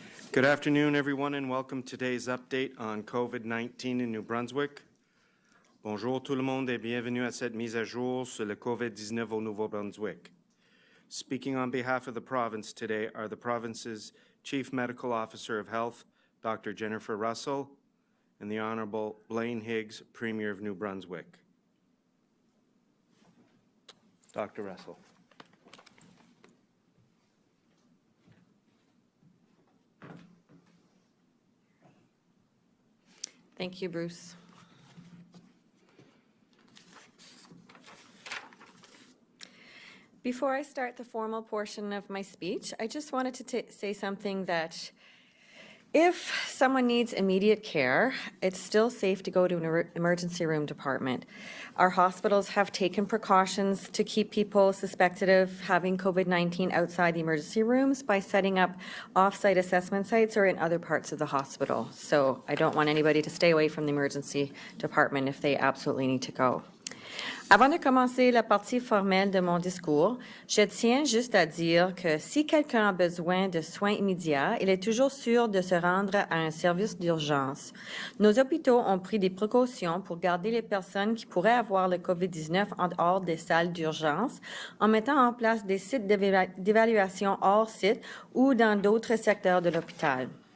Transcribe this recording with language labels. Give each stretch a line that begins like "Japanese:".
English: Good afternoon, everyone, and welcome to today's update on COVID-19 in New Brunswick.
French: Bonjour tout le monde et bienvenue à cette mise à jour sur le COVID-19 au Nouveau-Brunswick.
English: Speaking on behalf of the province today are the province's Chief Medical Officer of Health, Dr. Jennifer Russell, and the Honorable Blaine Higgs, Premier of New Brunswick. Dr. Russell. Thank you, Bruce. Before I start the formal portion of my speech, I just wanted to say something that if someone needs immediate care, it's still safe to go to an emergency room department. Our hospitals have taken precautions to keep people suspected of having COVID-19 outside the emergency rooms by setting up off-site assessment sites or in other parts of the hospital. So I don't want anybody to stay away from the emergency department if they absolutely need to go.
French: Avant de commencer la partie formelle de mon discours, je tiens juste à dire que si quelqu'un a besoin de soins immédiats, il est toujours sûr de se rendre à un service d'urgence. Nos hôpitaux ont pris des précautions pour garder les personnes qui pourraient avoir le COVID-19 en dehors des salles d'urgence en mettant en place des sites d'évaluation hors site ou dans d'autres secteurs de l'hôpital.